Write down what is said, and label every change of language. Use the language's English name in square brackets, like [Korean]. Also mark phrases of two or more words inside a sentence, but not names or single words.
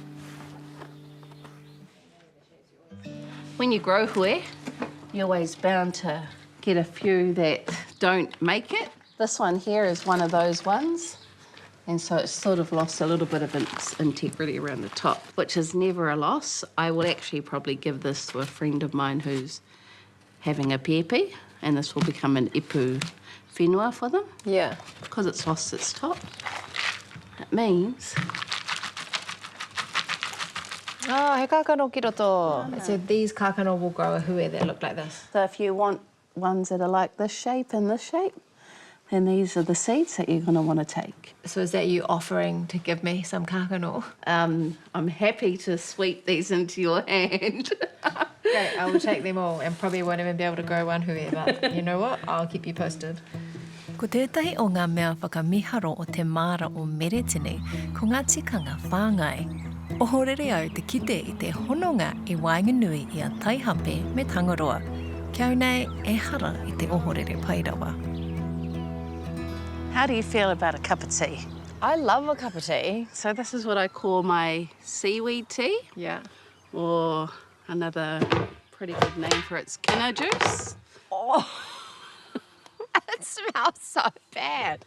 [English] When you grow hui, you're always bound to get a few that don't make it. This one here is one of those ones. And so it's sort of lost a little bit of its integrity around the top, which is never a loss. I will actually probably give this to a friend of mine who's having a pepe, and this will become an ipu whenua for them. Yeah. Because it's lost its top. It means... Oh, [Māori] he kākano ki roto. [English] So these kākano will grow a hui that look like this. So if you want ones that are like this shape and this shape, then these are the seeds that you're going to want to take. So is that you offering to give me some kākano? I'm happy to sweep these into your hand. Great, I will take them all and probably won't even be able to grow one hui, but you know what? I'll keep you posted. [Māori] Ko tētahi o ngā mea whakamiharo o te māra o Meretini, ko ngā tikanga whāngai. Ohorere au te kite I te hononga I wainganui I a taihape me tangaroa. Kia au nei e hara I te ohorere pairawa. [English] How do you feel about a cup of tea? I love a cup of tea. So this is what I call my seaweed tea, Yeah. or another pretty good name for it's [Māori] kina juice. [English] Oh, it smells so bad.